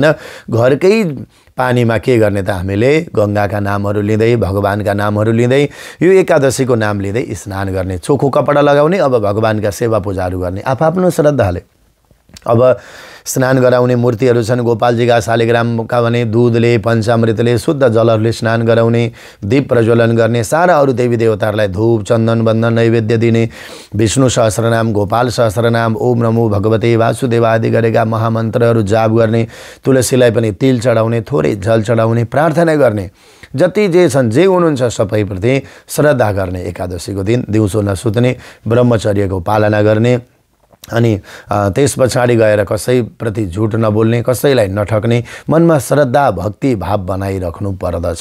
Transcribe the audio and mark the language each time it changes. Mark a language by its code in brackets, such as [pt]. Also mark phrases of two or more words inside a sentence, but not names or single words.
[ne] घरकै पानीमा के गर्ने त हामीले गंगाका नामहरू लिँदै भगवानका नामहरू लिँदै यो एकादशीको नाम लिँदै स्नान गर्ने। चोखो कपडा लगाउने, अब भगवानका सेवा पूजाहरू गर्ने आफ्नो श्रद्धाले। अब स्नान गराउने मूर्तिहरू छन् गोपालजीका शालिग्रामका भने दूधले पञ्चामृतले शुद्ध जलहरूले स्नान गराउने, दीप प्रज्वलन गर्ने, सारा अरू देवी देवताहरूलाई धूप चन्दन बन्दन नैवेद्य दिने, विष्णु सहस्रनाम गोपाल सहस्रनाम [sa] ओम नमो भगवते वासुदेव [ne] आदि गरेका महामन्त्रहरू जाप गर्ने, तुलसीलाई पनि तिल चढाउने, थोरै जल चढाउने, प्रार्थना गर्ने, जति जे छन् जे हुनुहुन्छ सबैप्रति श्रद्धा गर्ने। एकादशीको दिन दिउँसो नसुत्ने, ब्रह्मचर्यको पालना गर्ने, अनि त्यस पछाडि गएर कसैप्रति झुट नबोल्ने, कसैलाई नठग्ने, मनमा श्रद्धा भक्ति भाव बनाइराख्नु पर्दछ।